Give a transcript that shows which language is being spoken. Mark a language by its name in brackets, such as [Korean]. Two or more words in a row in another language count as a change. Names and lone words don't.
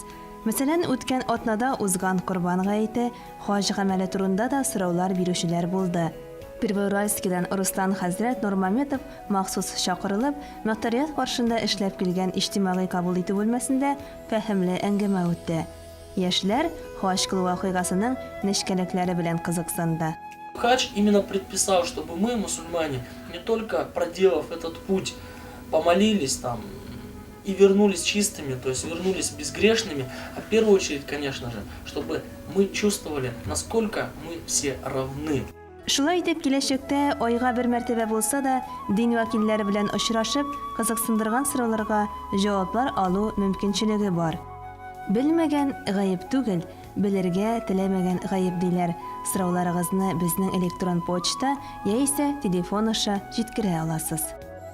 [Tatar] Мәсәлән, үткән атнада узган Курбан гаете хаҗ гамәле турында да сораулар бирүчеләр булды. Первоуральскидан Руслан хәзрәт Нурмаметов махсус чакырылып, нотариат каршында эшләп килгән иҗтимагый кабул итү бүлмәсендә фәһемле әңгәмә үтте. Яшьләр хаҗ кылу вакыйгасының нечкәлекләре белән кызыксынды. [Russian] Хадж именно предписал, чтобы мы, мусульмане, не только проделав этот путь, помолились там и вернулись чистыми, то есть вернулись безгрешными, а в первую очередь, конечно же, чтобы мы чувствовали, насколько мы все равны. [Tatar] Шулай итеп, киләчәктә айга бер мәртәбә булса да, дин вәкилләре белән очрашып, кызыксындырган сорауларга җаваплар алу мөмкинчелеге бар. Белмәгән гаеп түгел, белергә теләмәгән гаеп диләр. Сорауларыгызны безнең электрон почта яисә телефон аша җиткерә аласыз.